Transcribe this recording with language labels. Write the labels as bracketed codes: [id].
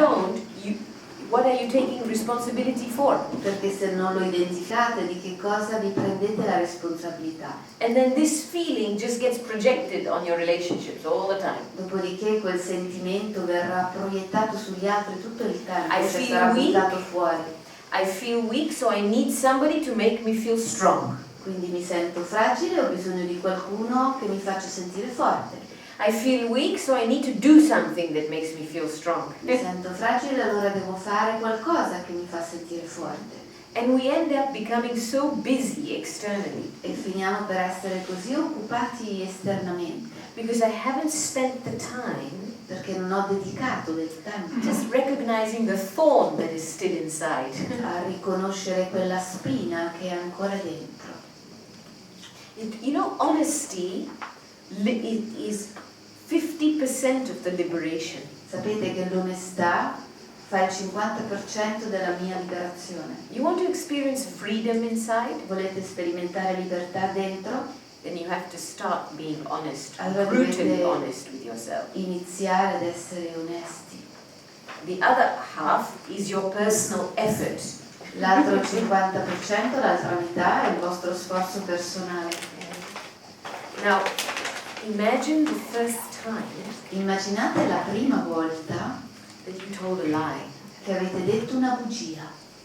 [en] don't, what are you taking responsibility for? [it] Perché se non lo identificate, di che cosa vi prendete la responsabilità? [en] And then this feeling just gets projected on your relationships all the time. [it] Dopodiché quel sentimento verrà proiettato sugli altri tutto il tempo, [en] I [it] cioè [en] feel [it] sarà [en] weak. [it] buttato fuori. [en] I feel weak, so I need somebody to make me feel strong. [it] Quindi mi sento fragile, ho bisogno di qualcuno che mi faccia sentire forte. [en] I feel weak, so I need to do something that makes me feel strong. [it] Mi sento fragile, allora devo fare qualcosa che mi fa sentire forte. [en] And we end up becoming so busy externally [it] E finiamo per essere così occupati esternamente, [en] because I haven't spent the time [it] perché non ho dedicato del tempo [en] just recognizing the thorn that is still inside. [it] a riconoscere quella spina che è ancora dentro. [en] You know, honesty is 50% of the liberation. [it] Sapete che l'onestà fa il 50% della mia liberazione. [en] You want to experience freedom inside? [it] Volete sperimentare libertà dentro? [en] Then you have to start being honest, [it] Allora [en] brutally [it] dovete [en] honest with yourself. [it] iniziare ad essere onesti. [en] The other half is your personal effort. [it] L'altro 50%, l'altra metà, è il vostro sforzo personale. [en] Now, imagine the first time [it] Immaginate la prima volta [en] that you told a lie. [it] che avete detto una bugia.